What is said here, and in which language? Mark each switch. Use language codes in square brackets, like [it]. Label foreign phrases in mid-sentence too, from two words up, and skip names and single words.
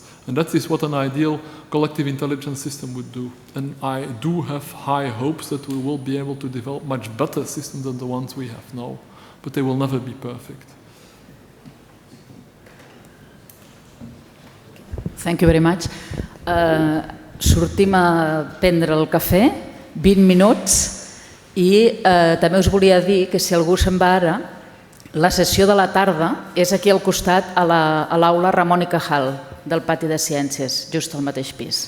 [en] And that is what an ideal collective intelligence system would do. And I do have high hopes that we will be able to develop much better systems than the ones we have now. But they will never be perfect. Thank you very much. [ca] Sortim a prendre el cafè, 20 minuts, i també us volia dir que si algú se'n va ara, La sessió de la tarda és aquí al costat, a l'aula Ramon i Cajal, del Pati de Ciències, just al mateix pis.